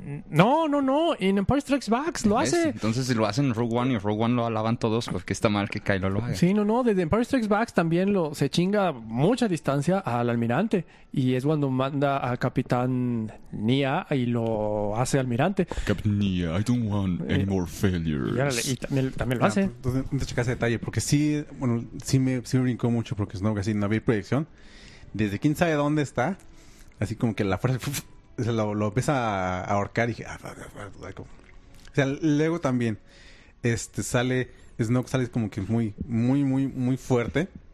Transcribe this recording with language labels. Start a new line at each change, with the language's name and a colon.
Spanish: No, en Empire Strikes Back lo hace. Entonces si lo hacen en Rogue One y Rogue One lo alaban todos, porque está mal que Kylo lo haga. Sí, no, desde Empire Strikes Back también se chinga mucha distancia al almirante. Y es cuando manda a Capitán Nia y lo hace almirante.
English: Capitán Nia, I don't want any more failures.
Spanish: Y también lo hace. Entonces checa ese detalle, porque sí me brincó mucho, porque Snoke así no había proyección. Desde quién sabe dónde está, así como que la fuerza... Lo empieza a ahorcar y dije, o sea, luego también sale Snoke, sale como que muy, muy, muy, muy fuerte.